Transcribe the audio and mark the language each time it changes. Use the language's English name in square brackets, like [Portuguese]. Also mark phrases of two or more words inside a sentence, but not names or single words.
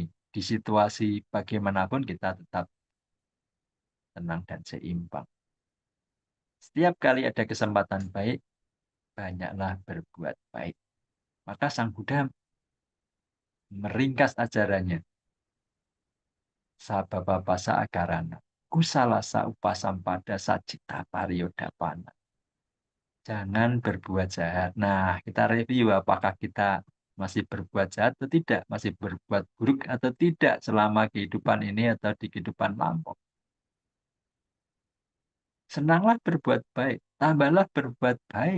[Indonesian] Di situasi bagaimanapun kita tetap tenang dan seimbang. Setiap kali ada kesempatan baik, banyaklah berbuat baik. Maka Sang Buddha meringkas ajarannya. [Pali] Sababa pasa akarana, kusalasa upasampada sajita pariyodapana. [Indonesian] Jangan berbuat jahat. Nah, kita review apakah kita masih berbuat jahat atau tidak, masih berbuat buruk atau tidak selama kehidupan ini atau di kehidupan lampau. Senanglah berbuat baik, tambahlah berbuat baik.